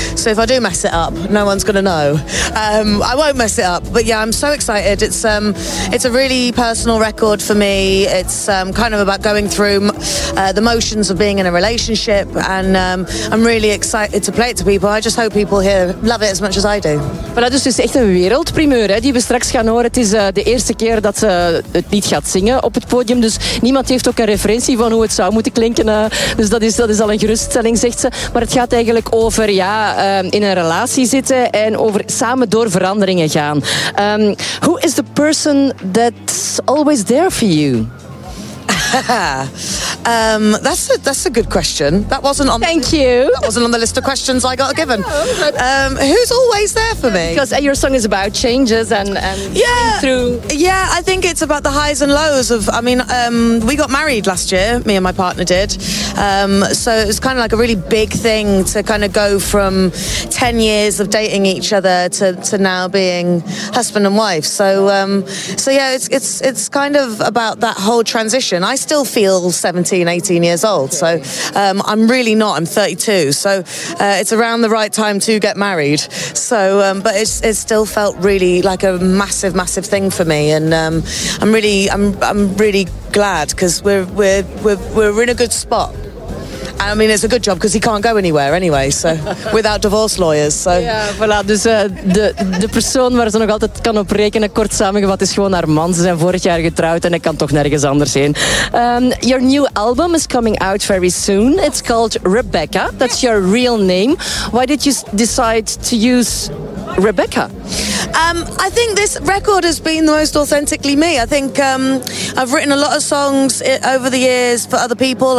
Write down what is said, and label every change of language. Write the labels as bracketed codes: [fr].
[en] So if I do mess it up, no one's going to know. I won't mess it up, but yeah, I'm so excited. It's a really personal record for me. It's kind of about going through the motions of being in a relationship, and I'm really excited to play it to people. I just hope people here love it as much as I do. [nl] Voilà, dus het is echt een wereldprimeur hè, die we straks gaan horen. Het is de eerste keer dat ze het lied gaat zingen op het podium, dus niemand heeft ook een referentie van hoe het zou moeten klinken. Dus dat is al een geruststelling, zegt ze. Maar het gaat eigenlijk over in een relatie zitten en over samen door veranderingen gaan. [en] Who is the person that's always there for you? that's a good question. That wasn't on. Thank you. That wasn't on the list of questions I got given. Who's always there for me? Because your song is about changes and through. Yeah, I think it's about the highs and lows of. I mean, we got married last year. Me and my partner did. So it was kind of like a really big thing to kind of go from 10 years of dating each other to now being husband and wife. So yeah, it's kind of about that whole transition. I still feel 17, 18 years old, so I'm really not. I'm 32, so it's around the right time to get married. So, but it still felt really like a massive, massive thing for me, and I'm really glad because we're in a good spot. I mean, it's a good job because he can't go anywhere anyway, so without divorce lawyers. So. [nl] Ja, voilà. Dus de persoon waar ze nog altijd kan op rekenen, kort samengevat, is gewoon haar man. Ze zijn vorig jaar getrouwd en hij kan toch nergens anders heen. [en] Your new album is coming out very soon. It's called Rebecca. That's your real name. Why did you decide to use Rebecca? I think this record has been the most authentically me. I think I've written a lot of songs over the years for other people.